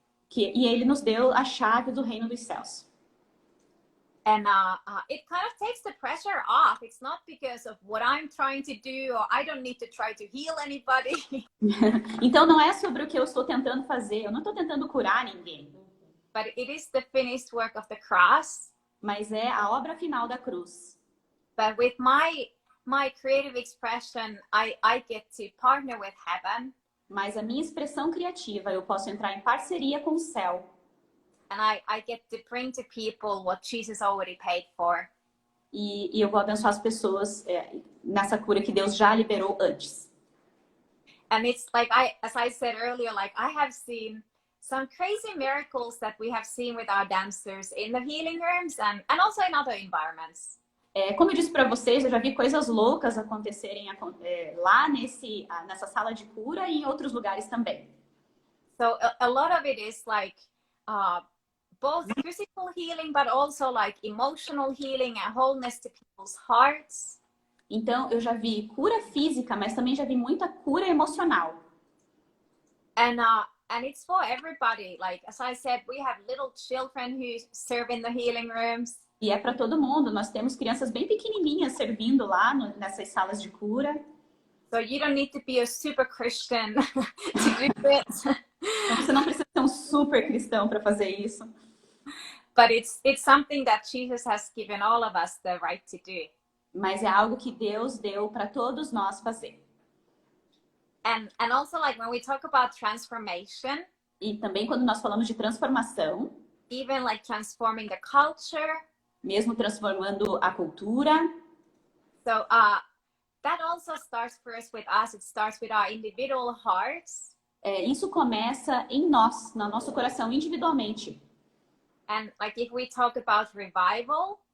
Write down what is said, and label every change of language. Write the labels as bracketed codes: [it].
[pt] E ele nos deu a chave do reino dos céus. [en] And it kind of takes the pressure off. It's not because of what I'm trying to do, or I don't need to try to heal anybody. [pt] Então não é sobre o que eu estou tentando fazer. Eu não estou tentando curar ninguém. [en] But it is the finished work of the cross. [pt] Mas é a obra final da cruz. [en] But with my creative expression, I get to partner with heaven. [pt] Mas a minha expressão criativa, eu posso entrar em parceria com o céu. [en] And I get to bring to people what Jesus already paid for. [pt] E eu vou abençoar as pessoas nessa cura que Deus já liberou antes. [en] And it's like, as I said earlier, like I have seen some crazy miracles that we have seen with our dancers in the healing rooms and also in other environments. [pt] Como eu disse para vocês, eu já vi coisas loucas acontecerem lá nessa sala de cura e em outros lugares também. [en] So a lot of it is like both physical healing, but also like emotional healing and wholeness to people's hearts. [pt] Então, eu já vi cura física, mas também já vi muita cura emocional. [en] And it's for everybody. Like, as I said, we have little children who serve in the healing rooms. [pt] E é para todo mundo. Nós temos crianças bem pequenininhas servindo lá nessas salas de cura. [en] So you don't need to be a super Christian to do it. [pt] Então, você não precisa ser um super cristão para fazer isso. [en] But it's something that Jesus has given all of us the right to do. [pt] Mas é algo que Deus deu para todos nós fazer. [en] And also, like, when we talk about transformation. [pt] E também quando nós falamos de transformação. [en] Even like transforming the culture. [pt] Mesmo transformando a cultura. [en] So that also starts first with us. It starts with our individual hearts. [pt] Isso começa em nós, no nosso coração, individualmente. [en] And like if we talk about revival,